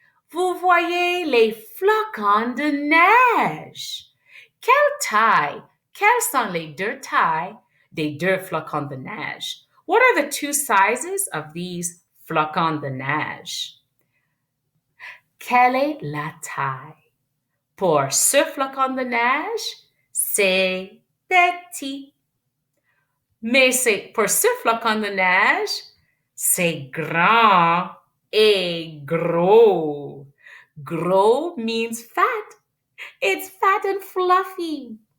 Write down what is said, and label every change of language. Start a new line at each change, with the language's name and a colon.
French: Vous voyez les flocons de neige. Quelle taille? Quelles sont les deux tailles des deux flocons de neige?
English: What are the two sizes of these flocons de neige?
French: Quelle est la taille? Pour ce flocon de neige, c'est petit. Mais pour ce flocon de neige, c'est grand et gros.
English: Gros means fat. It's fat and fluffy.